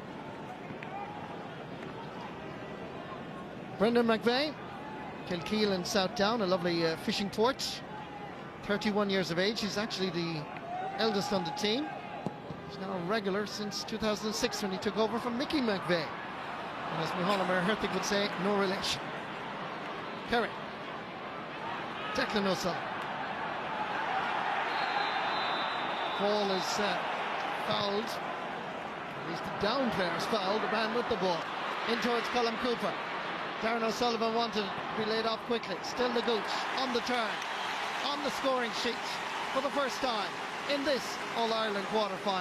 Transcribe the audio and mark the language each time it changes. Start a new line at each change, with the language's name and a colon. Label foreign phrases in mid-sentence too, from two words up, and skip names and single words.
English: Brendan McVeigh, Kilkeel and South Down, a lovely fishing port. 31 years of age. He's actually the eldest on the team. He's now a regular since 2006 when he took over from Mickey McVeigh. And as Micheál Hertig would say, no relation. Kerry. Declan O'Sullivan. Ball is fouled. At least the Down players fouled the man with the ball. In towards Colm Cooper. Darren O'Sullivan wanted to be laid off quickly. Still the Gooch on the turn, on the scoring sheet for the first time in this All-Ireland quarter-final.